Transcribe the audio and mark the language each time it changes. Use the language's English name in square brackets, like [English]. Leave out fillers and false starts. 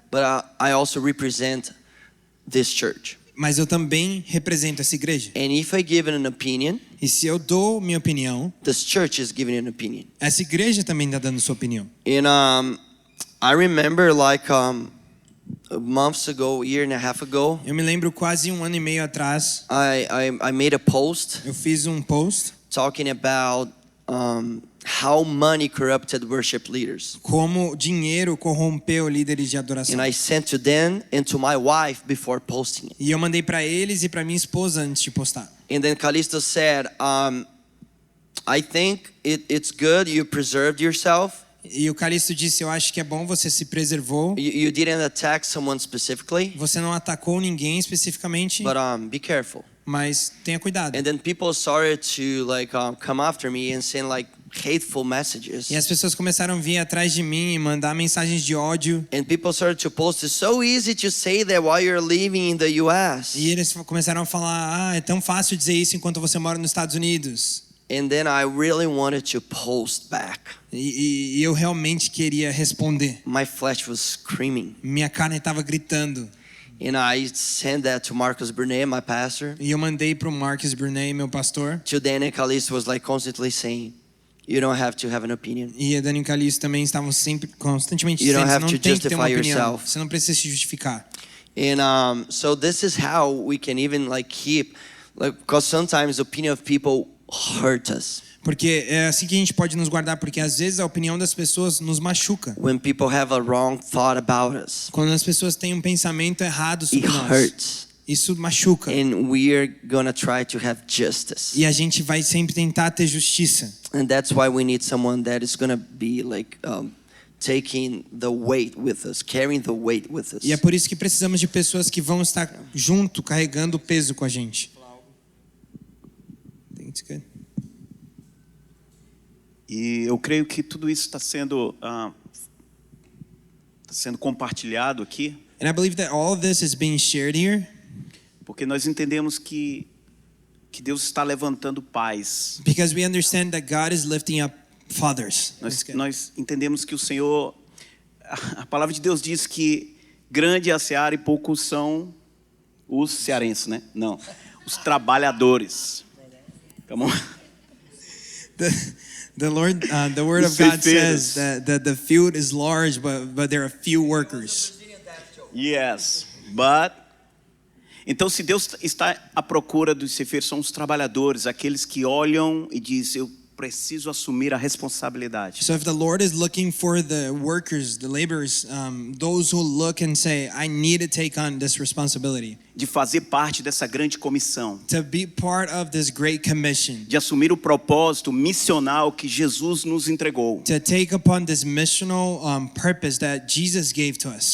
[English] but I also represent this church. [Portuguese] mas eu também represento essa igreja. [English] And if I give an opinion, [Portuguese] E se eu dou minha opinião, [English] this church is giving an opinion. [Portuguese] essa igreja também está dando sua opinião. [English] And I remember like months ago, a year and a half ago, [Portuguese] Eu me lembro quase 1 ano e meio atrás, [English] I made a post [Portuguese] eu fiz um post [English] talking about how money corrupted worship leaders. [Portuguese] como dinheiro corrompeu líderes de adoração. [English] And I sent to them and to my wife before posting it. [Portuguese] E eu mandei para eles e para minha esposa antes de postar. [English] And then Callisto said, I think it's good you preserved yourself. [Portuguese] E o Calixto disse: eu acho que é bom, você se preservou. [English] You didn't attack someone specifically, [Portuguese] Você não atacou ninguém especificamente, [English] but be careful. [Portuguese] mas tenha cuidado. [English] And then people started to like come after me and send like hateful messages. [Portuguese] E as pessoas começaram a vir atrás de mim e mandar mensagens de ódio. [English] And people started to post, it's so easy to say that while you're living in the US. [Portuguese] E eles começaram a falar: é tão fácil dizer isso enquanto você mora nos Estados Unidos. [English] And then I really wanted to post back. [Portuguese] E eu realmente queria responder. [English] My flesh was screaming. [Portuguese] Minha carne estava gritando. [English] And I sent that to Marcus Burnet, my pastor. [Portuguese] E eu mandei para o Marcus Burney, meu pastor. [English] To Daniel Callisto was like constantly saying, you don't have to have an opinion. [Portuguese] E a Dani e o Calixto também estavam sempre, constantemente [English] You [Portuguese] dizendo: [English] don't [Portuguese] você [English] have [Portuguese] não tem que ter uma [English] justify [Portuguese] opinião. [English] yourself. [Portuguese] Você não precisa se justificar. [English] And so this is how we can even like keep, like, because sometimes the opinion of people hurt us. [Portuguese] Porque é assim que a gente pode nos guardar, porque às vezes a opinião das pessoas nos machuca. [English] When people have a wrong thought about us, [Portuguese] Quando as pessoas têm um pensamento errado sobre [English] it [Portuguese] nós, [English] hurts. [Portuguese] isso machuca. [English] And we are gonna try to have justice. [Portuguese] E a gente vai sempre tentar ter justiça. [English] And that's why we need someone that is gonna be like taking the weight with us, carrying the weight with us. [Portuguese] E é por isso que precisamos de pessoas que vão estar junto, carregando o peso com a gente. [English] Think it's good. [Portuguese] E eu creio que tudo isso está sendo sendo compartilhado aqui, [English] And I believe that all of this is being shared here [Portuguese] porque nós entendemos que Deus está levantando pais. [English] because we understand that God is lifting up fathers. [Portuguese] Nós entendemos que o Senhor, a palavra de Deus diz que grande é a seara e poucos são os cearenses, né? Não, os trabalhadores. [English] Come on. The word of God says that the field is large, but there are few workers. Yes, but [Portuguese] então, se Deus está à procura dos ceifeiros, são os trabalhadores, aqueles que olham e dizem: eu preciso assumir a responsabilidade. [English] So if the Lord is looking for the workers, the laborers, those who look and say, I need to take on this responsibility, [Portuguese] De fazer parte dessa grande comissão, [English] to be part of this great commission, [Portuguese] de assumir o propósito missional que Jesus nos entregou, [English] to take upon this missional purpose that Jesus gave to us,